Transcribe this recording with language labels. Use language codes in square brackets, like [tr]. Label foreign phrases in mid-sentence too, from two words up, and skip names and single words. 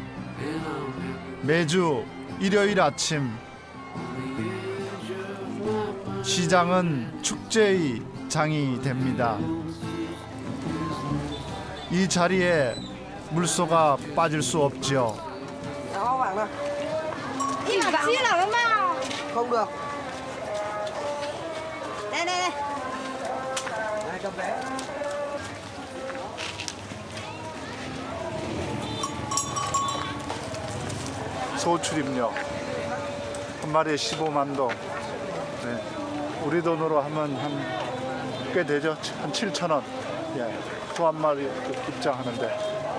[ko] 매주 일요일 아침 시장은 축제의 장이 됩니다. 이 자리에 물소가 빠질 수 없지요. [vi] Không được. Đây đây đây. Đây cầm vé. [ko] 소출입료 한 마리에 15만 동. 네. 우리 돈으로 하면 한 꽤 되죠. 한 7천 원. 예. 소 한 마리 입장하는데.